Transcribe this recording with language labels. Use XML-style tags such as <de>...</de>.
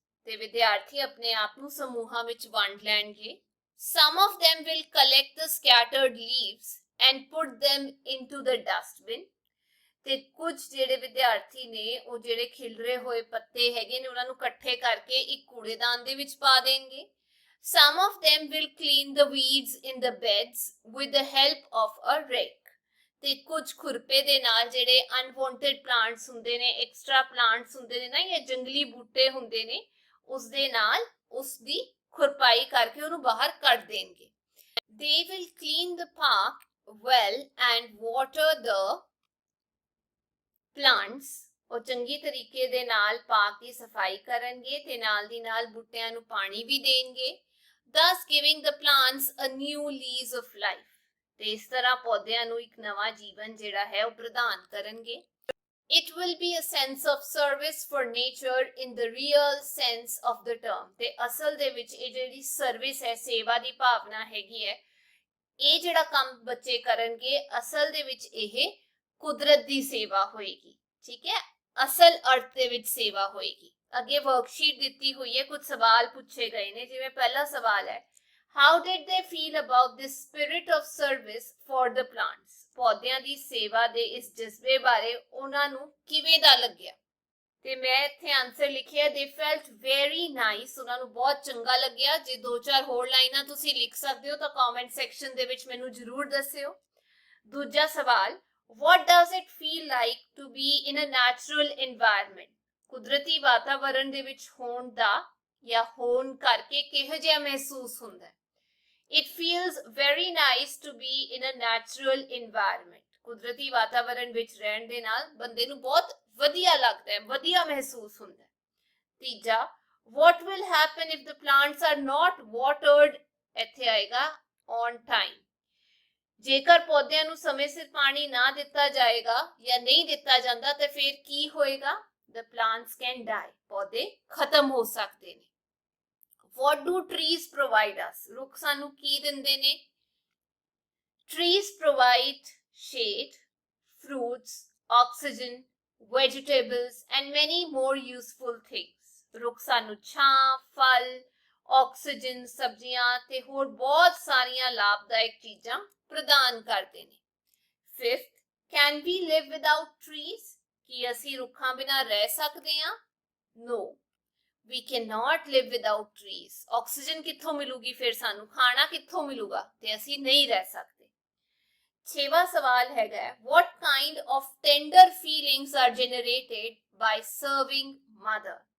<pa>ਤੇ ਵਿਦਿਆਰਥੀ ਆਪਣੇ ਆਪ ਨੂੰ ਸਮੂਹਾਂ ਵਿੱਚ ਵੰਡ ਲੈਣਗੇ।</pa> <en>Some of them will collect the scattered leaves and put them into the dustbin.</en> <pa>ਤੇ ਕੁਝ ਜਿਹੜੇ ਵਿਦਿਆਰਥੀ ਨੇ ਉਹ ਜਿਹੜੇ ਖਿਲਰੇ ਹੋਏ ਪੱਤੇ ਹੈਗੇ ਨੇ ਉਹਨਾਂ ਨੂੰ ਇਕੱਠੇ ਕਰਕੇ ਇੱਕ ਕੂੜੇਦਾਨ ਦੇ ਵਿੱਚ ਪਾ ਦੇਣਗੇ।</pa> <en>Some of them will clean the weeds in the beds with the help of a rake.</en> <pa>ਤੇ ਕੁਝ ਖੁਰਪੇ ਦੇ ਨਾਲ ਜਿਹੜੇ ਅਨਵਾਂਟਡ ਪਲਾਂਟਸ ਹੁੰਦੇ ਨੇ, ਐਕਸਟਰਾ ਪਲਾਂਟਸ ਹੁੰਦੇ ਨੇ ਨਾ, ਜਾਂ ਜੰਗਲੀ ਬੂਟੇ ਹੁੰਦੇ ਨੇ, ਉਸ ਦੇ ਨਾਲ ਉਸ ਦੀ ਖੁਰਪਾਈ ਕਰਕੇ ਉਹਨੂੰ ਬਾਹਰ ਕੱਢ ਦੇਣਗੇ।</pa> <en>They will clean the park well and water the plants।</en> <pa>ਉਹ ਚੰਗੀ ਤਰੀਕੇ ਦੇ ਨਾਲ ਪਾਰਕ ਦੀ ਸਫਾਈ ਕਰਨਗੇ ਤੇ ਨਾਲ ਦੀ ਨਾਲ ਬੂਟਿਆਂ ਨੂੰ ਪਾਣੀ ਵੀ ਦੇਣਗੇ।</pa> <en>thus giving the plants a new lease of life।</en> <pa>ਤੇ ਇਸ ਤਰ੍ਹਾਂ ਪੌਦਿਆਂ ਨੂੰ ਇੱਕ ਨਵਾਂ ਜੀਵਨ ਜਿਹੜਾ ਹੈ ਉਹ ਪ੍ਰਦਾਨ ਕਰਨਗੇ।</pa> <en>It will be a sense of service for nature in the real sense of the term।</en> <pa>ਤੇ ਅਸਲ ਦੇ ਵਿੱਚ ਇਹ ਜਿਹੜੀ ਸਰਵਿਸ ਹੈ, ਸੇਵਾ ਦੀ ਭਾਵਨਾ ਹੈਗੀ ਹੈ, ਇਹ ਜਿਹੜਾ ਕੰਮ ਬੱਚੇ ਕਰਨਗੇ ਅਸਲ ਦੇ ਵਿੱਚ ਇਹ ਕੁਦਰਤ ਦੀ ਸੇਵਾ ਹੋਏਗੀ। ਠੀਕ ਹੈ, ਅਸਲ ਅਰਥ ਦੇ ਵਿੱਚ ਸੇਵਾ ਹੋਏਗੀ। ਅੱਗੇ ਵਰਕਸ਼ੀਟ ਦਿੱਤੀ ਹੋਈ ਹੈ, ਕੁਝ ਸਵਾਲ ਪੁੱਛੇ ਗਏ ਨੇ। ਜਿਵੇਂ ਪਹਿਲਾ ਸਵਾਲ ਹੈ,</pa> <en>how did they feel about this spirit of service for the plants।</en> <pa>ਪੌਦਿਆਂ ਦੀ ਸੇਵਾ ਦੇ ਇਸ ਜਜ਼ਬੇ ਬਾਰੇ ਉਹਨਾਂ ਨੂੰ ਕਿਵੇਂ ਦਾ ਲੱਗਿਆ? ਤੇ ਮੈਂ ਇੱਥੇ ਆਨਸਰ ਲਿਖਿਆ,</pa> <en>they felt very nice।</en> <pa>ਉਹਨਾਂ ਨੂੰ ਬਹੁਤ ਚੰਗਾ ਲੱਗਿਆ। ਜੇ 2-4 ਹੋਰ ਲਾਈਨਾਂ ਤੁਸੀਂ ਲਿਖ ਸਕਦੇ ਹੋ ਤਾਂ ਕਮੈਂਟ ਸੈਕਸ਼ਨ ਦੇ ਵਿੱਚ ਮੈਨੂੰ ਜ਼ਰੂਰ ਦੱਸਿਓ। ਦੂਜਾ ਸਵਾਲ,</pa> <en>what does it feel like to be in a natural environment।</en> <pa>ਕੁਦਰਤੀ ਵਾਤਾਵਰਣ ਦੇ ਵਿੱਚ ਹੋਣ ਦਾ ਜਾਂ ਹੋਣ ਕਰਕੇ ਕਿਹੋ ਜਿਹਾ ਮਹਿਸੂਸ ਹੁੰਦਾ ਹੈ?</pa> <en>It feels very nice to be in a natural environment।</en> <pa>ਕੁਦਰਤੀ ਵਾਤਾਵਰਣ ਵਿੱਚ ਰਹਿਣ ਦੇ ਨਾਲ ਬੰਦੇ ਨੂੰ ਬਹੁਤ ਵਧੀਆ ਲੱਗਦਾ ਹੈ, ਵਧੀਆ ਮਹਿਸੂਸ ਹੁੰਦਾ ਹੈ। ਤੀਜਾ,</pa> <en>what will happen if the plants are not watered।</en> <pa>ਇੱਥੇ ਆਏਗਾ</pa> <en>on time।</en> <pa>ਜੇਕਰ ਪੌਦਿਆਂ ਨੂੰ ਸਮੇਂ ਸਿਰ ਪਾਣੀ ਨਾ ਦਿੱਤਾ ਜਾਏਗਾ ਜਾਂ ਨਹੀਂ ਦਿੱਤਾ ਜਾਂਦਾ ਤਾਂ ਫਿਰ ਕੀ ਹੋਏਗਾ?</pa> <en>The plants can die।</en> <pa>ਪੌਦੇ ਖਤਮ ਹੋ ਸਕਦੇ ਨੇ।</pa> <en>What do trees provide us।</en> <pa>ਰੁੱਖ ਸਾਨੂੰ ਕੀ ਦਿੰਦੇ ਨੇ?</pa> <en>Trees provide shade, fruits, oxygen, vegetables and many more useful things।</en> <pa>ਰੁੱਖ ਸਾਨੂੰ ਛਾਂ, ਫਲ, ਆਕਸੀਜਨ, ਸਬਜ਼ੀਆਂ ਤੇ ਹੋਰ ਬਹੁਤ ਸਾਰੀਆਂ ਲਾਭਦਾਇਕ ਚੀਜ਼ਾਂ ਪ੍ਰਦਾਨ ਕਰਦੇ ਨੇ।</pa> <en>Fifth, can we live without trees।</en> <pa>ਕੀ ਅਸੀਂ ਰੁੱਖਾਂ ਬਿਨਾਂ ਰਹਿ ਸਕਦੇ ਹਾਂ?</pa> <en>No, we cannot live without trees।</en> <pa>Oxygen ਕਿੱਥੋਂ ਮਿਲੂਗੀ ਫਿਰ ਸਾਨੂੰ? ਖਾਣਾ ਕਿੱਥੋਂ ਮਿਲੂਗਾ? ਤੇ ਅਸੀਂ ਨਹੀਂ ਰਹਿ ਸਕਦੇ। ਛੇਵਾਂ ਸਵਾਲ ਹੈਗਾ,</pa> <en>what kind of tender feelings are generated by serving mother।</en>